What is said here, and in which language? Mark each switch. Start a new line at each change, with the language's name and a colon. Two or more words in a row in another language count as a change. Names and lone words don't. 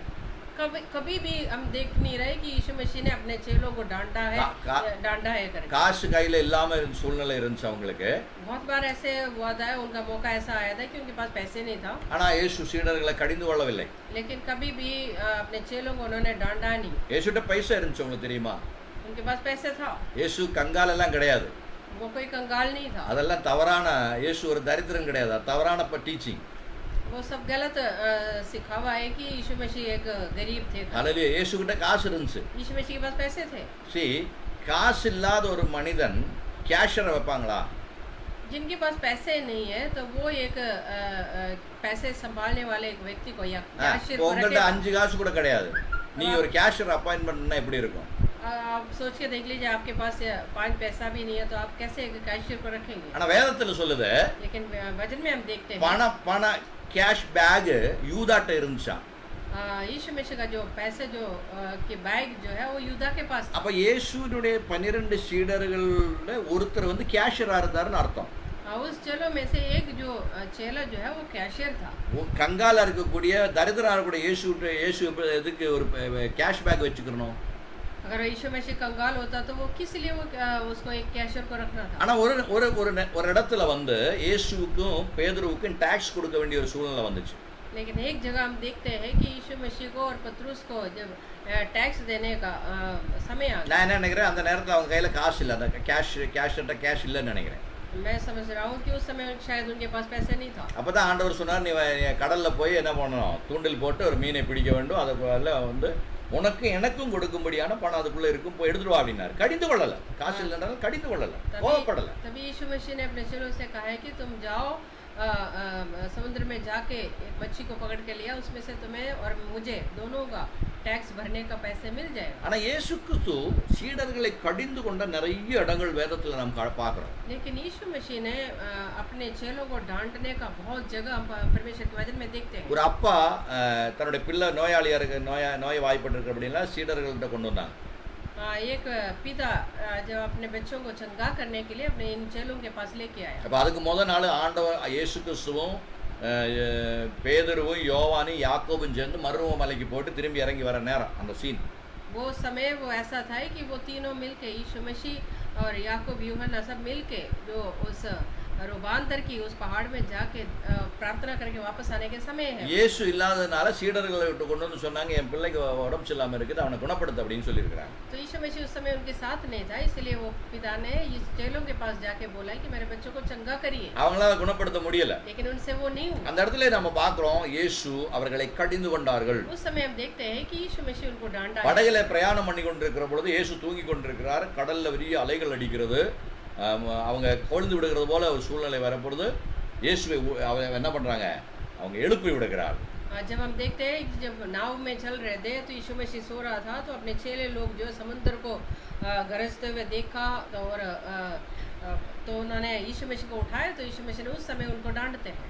Hindi: कभी भी हम देख नहीं रहे कि यीशु मसीह ने अपने चेलों को डांटा है करके।
Tamil: காசு கையில இல்லாம சூழ்நிலை இருந்துச்சு அவங்களுக்கு.
Hindi: बहुत बार ऐसे हुआ था, उनका मौका ऐसा आया था कि उनके पास पैसे नहीं था।
Tamil: ஆனா இயேசு சீடர்களை கடிந்து கொள்ளவில்லை.
Hindi: लेकिन कभी भी अपने चेलों को उन्होंने डांटा नहीं।
Tamil: இயேசுட்ட பைசா இருந்துச்சு உங்களுக்கு தெரியுமா?
Hindi: उनके पास पैसे था।
Tamil: இயேசு கங்கால் எல்லாம் கிடையாது.
Hindi: वो कोई कंगाल नहीं था।
Tamil: அதெல்லாம் தவறான, இயேசு ஒரு தரித்திரன் கிடையாது, தவறான டீச்சிங்.
Hindi: वो सब गलत सिखावा है कि यीशु मसीह एक गरीब थे। हालेलुया.
Tamil: இயேசு கிட்ட காசு இருந்துச்சு.
Hindi: यीशु मसीह के पास पैसे थे।
Tamil: காசு இல்லாத ஒரு மனிதன் கேஷரை வைப்பாங்களா?
Hindi: जिनके पास पैसे नहीं है तो वो एक पैसे संभालने वाले एक व्यक्ति को या कैशियर को
Tamil: உங்கள்ட்ட 5 காசு கூட கிடையாது, நீங்க ஒரு
English: cashier appointment
Tamil: பண்ணா எப்படி இருக்கும்?
Hindi: आप सोच के देख लीजिए, आपके पास 5 पैसा भी नहीं है तो आप कैसे एक कैशियर को रखेंगे?
Tamil: ஆனா வேதத்துல சொல்லுது,
Hindi: लेकिन वचन में हम देखते हैं
Tamil: பண
English: cash bag
Tamil: யூதாட்ட இருந்துச்சா.
Hindi: यीशु मसीह का जो पैसे जो के बैग जो है वो யூதா के पास।
Tamil: அப்ப இயேசுவுடைய 12 சீடர்கள்ல ஒருத்தர் வந்து கேஷியரா இருந்தாருன்னு அர்த்தம்.
Hindi: उस चेलों में से एक जो चेला जो है वो कैशियर था।
Tamil: கங்கால இருக்கக்கூடிய தரித்திரா இருக்கக்கூடிய இயேசு எதுக்கு ஒரு
English: cash bag
Tamil: வச்சுக்கணும்?
Hindi: अगर यीशु मसीह कंगाल होता तो वो किस लिए वो उसको एक कैशियर को रखना था?
Tamil: ஆனா ஒரு இடத்துல வந்து இயேசுவுக்கும் பேதுருவுக்கும் டாக்ஸ் கொடுக்க வேண்டிய ஒரு சூழ்நிலை வந்துச்சு.
Hindi: लेकिन एक जगह हम देखते हैं कि यीशु मसीह को और पतरस को जब टैक्स देने का समय आ गया।
Tamil: நான் என்ன நினைக்கிறேன், அந்த நேரத்துல அவங்க கையில காசு இல்ல, அந்த கேஷ் இல்லன்னு நினைக்கிறேன்.
Hindi: मैं समझ रहा हूँ कि उस समय शायद उनके पास पैसे नहीं था।
Tamil: அப்பதான் ஆண்டவர் சொன்னார், நீ கடல்ல போய் என்ன பண்ணணும், தூண்டில் போட்டு ஒரு மீனை பிடிக்க வேண்டும், அதுக்குள்ள வந்து உனக்கு எனக்கும் கொடுக்கும்படியான பணம் அதுக்குள்ள இருக்கும், போய் எடுத்துட்டு வா அப்படின்னாரு. கடிந்து கொள்ளல, காசு இல்லைனாலும் கடிந்து கொள்ளல, கோவப்படல.
Hindi: तभी यीशु मसीह ने अपने चेलों से कहा है कि तुम जाओ समुद्र में जाके एक मच्छी को पकड़ के लिया, उसमें से तुम्हें और मुझे दोनों का टैक्स भरने का पैसे मिल जाएगा।
Tamil: ஆனா இயேசு கிறிஸ்து சீடர்களை கடிந்து கொண்ட நிறைய இடங்கள் வேதத்துல நாம் பார்க்கிறோம்.
Hindi: लेकिन यीशु मसीह ने अपने चेलों को डांटने का बहुत जगह हम परमेश्वर के वचन में देखते हैं।
Tamil: ஒரு அப்பா தன்னுடைய பிள்ளை நோயாளியா இருக்கு, நோய் வாய்ப்பட்டிருக்கு அப்படின்னா சீடர்கள்ட்ட கொண்டு வந்தாங்க.
Hindi: एक पिता जब अपने बच्चों को चंगा करने के लिए अपने इन चेलों के पास लेके आया।
Tamil: அப்ப அதுக்கு முதல் நாள் ஆண்டவர் இயேசு கிறிஸ்துவும் பேதுருவும் யோவானும் யாக்கோபும் சேர்ந்து மருவ மலைக்கு போட்டு திரும்பி இறங்கி வர நேரம் அந்த சீன்.
Hindi: वो समय वो ऐसा था कि वो तीनों मिलके यीशु मसीह और याकूब यूहन्ना सब मिलके जो उस और वो बांदर की उस पहाड़ में जाके प्रार्थना करके वापस आने के समय है।
Tamil: இயேசு இல்லாததுனால சீடர்களை விட்டு கொண்டு வந்து சொன்னாங்க, என் பிள்ளைக்கு உடம்பு சரியில்லாம இருக்குது, அவனை குணப்படுத்து அப்படின்னு சொல்லியிருக்கிறாங்க.
Hindi: तो यीशु मसीह उस समय उनके साथ नहीं था, इसलिए वो पिता ने इस चेलों के पास जाके बोला कि मेरे बच्चों को चंगा करिए,
Tamil: அவங்களால குணப்படுத்த முடியல.
Hindi: लेकिन उनसे वो नहीं हुआ।
Tamil: அந்த இடத்துல நம்ம பார்க்கிறோம், இயேசு அவர்களை கடிந்து கொண்டார்கள்.
Hindi: उस समय हम देखते हैं कि यीशु मसीह उनको डांटा।
Tamil: படகுல பிரயாணம் பண்ணி கொண்டிருக்கிற பொழுது இயேசு தூங்கி கொண்டிருக்கிறார். கடல்ல பெரிய அலைகள் அடிக்கிறது. அவங்க கொழுந்து விடுகிறது போல ஒரு சூழ்நிலை வரப்பொழுது இயேசுவை அவங்க என்ன பண்றாங்க, அவங்க எழுப்பி விடுகிறார்.
Hindi: जब हम देखते हैं कि जब नाव में चल रहे थे तो यीशु मसीह सो रहा था, तो अपने चेले लोग जो समुद्र को गरजते हुए देखा और तो उन्होंने यीशु मसीह को उठाया, तो यीशु मसीह ने उस समय उनको डांटते हैं।